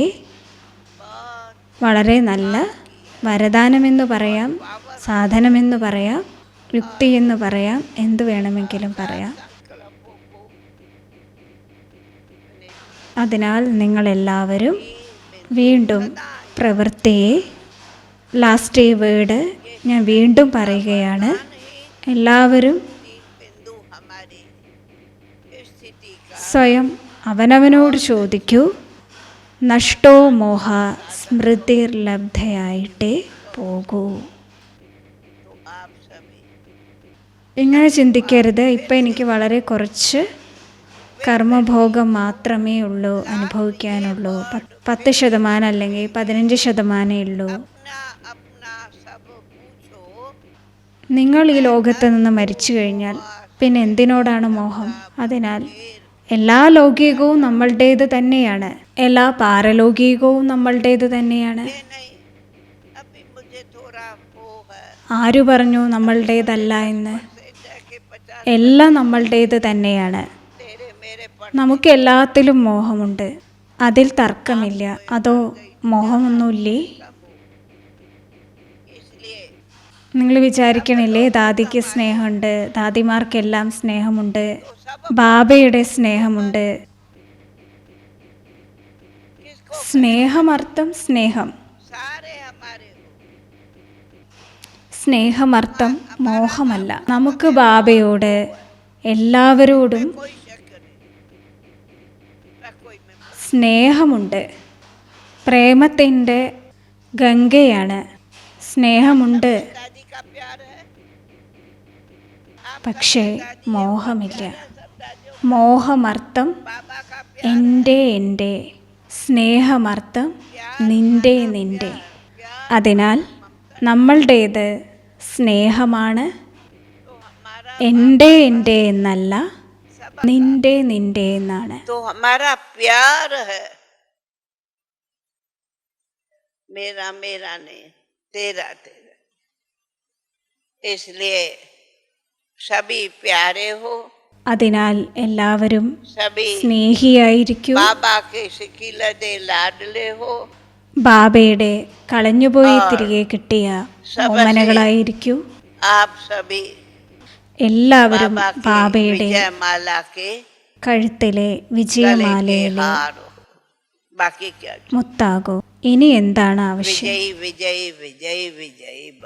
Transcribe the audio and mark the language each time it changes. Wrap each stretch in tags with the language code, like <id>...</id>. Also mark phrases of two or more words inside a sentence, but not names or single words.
<hi>बहुत</hi> <ml>വളരെ നല്ല വരദാനമെന്ന് പറയാം, സാധനമെന്ന് പറയാം, യുക്തി എന്ന് പറയാം, എന്തു വേണമെങ്കിലും പറയാം.</ml> <hi>संकल्पों को</hi> <ml>അതിനാൽ നിങ്ങളെല്ലാവരും വീണ്ടും പ്രവൃത്തിയെ, ലാസ്റ്റ് ഈ വേർഡ് ഞാൻ വീണ്ടും പറയുകയാണ്, എല്ലാവരും</ml> <hi>बिंदु हमारी स्थिति का</hi> <ml>സ്വയം അവനവനോട് ചോദിക്കൂ,</ml> <sa>नष्टो मोह</sa> <ml>സ്മൃതിർലബ്ധയായിട്ടേ പോകൂ.</ml> <hi>तो आप सभी</hi> <ml>ഇങ്ങനെ ചിന്തിക്കരുത്, ഇപ്പം എനിക്ക് വളരെ കുറച്ച് കർമ്മഭോഗം മാത്രമേ ഉള്ളൂ, അനുഭവിക്കാനുള്ളൂ, 10% അല്ലെങ്കിൽ 15% ഉള്ളൂ.</ml> <hi>अपना अपना सब पूछो.</hi> <ml>നിങ്ങൾ ഈ ലോകത്ത് നിന്ന് മരിച്ചു കഴിഞ്ഞാൽ പിന്നെ എന്തിനോടാണ് മോഹം? അതിനാൽ എല്ലാ ലൗകികവും നമ്മളുടേത് തന്നെയാണ്, എല്ലാ പാരലൗകികവും നമ്മളുടേത് തന്നെയാണ്.</ml> <hi>ये नहीं, अभी मुझे थोड़ा वो है</hi> <ml>ആരു പറഞ്ഞു നമ്മളുടേതല്ല എന്ന്?</ml> <hi>से जाके 50</hi> <ml>എല്ലാം നമ്മളുടേത് തന്നെയാണ്.</ml> <hi>तेरे मेरे पर</hi> <ml>നമുക്ക് എല്ലാത്തിലും മോഹമുണ്ട്, അതിൽ തർക്കമില്ല. അതോ മോഹമൊന്നുമില്ലേ?</ml> <hi>इसलिए</hi> <ml>നിങ്ങൾ വിചാരിക്കണില്ലേ ദാദിക്ക് സ്നേഹമുണ്ട്, ദാദിമാർക്കെല്ലാം സ്നേഹമുണ്ട്, ബാബയുടെ സ്നേഹമുണ്ട്.</ml> <hi>किसको</hi> <ml>സ്നേഹമർത്ഥം സ്നേഹം,</ml> <hi>सारे हमारे हो.</hi> <ml>സ്നേഹമർത്ഥം മോഹമല്ല. നമുക്ക് ബാബയോട്, എല്ലാവരോടും</ml> <hi>कोई शक नहीं, न कोई में</hi> <ml>സ്നേഹമുണ്ട്. പ്രേമത്തിൻ്റെ ഗംഗയാണ്, സ്നേഹമുണ്ട്.</ml> <hi>दादी का प्यार है. आप</hi> <ml>പക്ഷേ മോഹമില്ല.</ml> <hi>सब दादियों</hi> <ml>മോഹമർത്ഥം</ml> <hi>बाबा का प्यार,</hi> <ml>എൻ്റെ, സ്നേഹമർത്ഥം നിൻ്റെ.</ml> <hi>प्यार</hi> <ml>അതിനാൽ നമ്മളുടേത് സ്നേഹമാണ്,</ml> <hi>तो हमारा</hi> <ml>എൻ്റെ എന്നല്ല, നിൻ്റെ എന്നാണ്.</ml> <hi>तो हमारा प्यार है. मेरा मेरा नहीं, तेरा तेरा. इसलिए सभी प्यारे हो,</hi> <ml>അതിനാൽ എല്ലാവരും</ml> <hi>सभी</hi> <ml>സ്നേഹിയായിരിക്കൂ.</ml> <hi>बाबा के शिकिलदे लाडले हो.</hi> <ml>ബാബയുടെ കളഞ്ഞുപോയി തിരികെ കിട്ടിയ ഓമനകളായിരിക്കൂ.</ml> <hi>आप सभी</hi> <ml>എല്ലാവരും</ml> <hi>बाबा के</hi> <ml>ബാബയുടെ</ml> <hi>विजय माला के</hi> <ml>കഴുത്തിലെ</ml> <hi>गले के</hi> <ml>വിജയമാലയിലെ</ml> <hi>हार हो. बाकी क्या?</hi> <ml>മുത്താകൂ. ഇനി എന്താണ് ആവശ്യം?</ml> <hi>विजयी विजयी विजयी विजयी बस.</hi>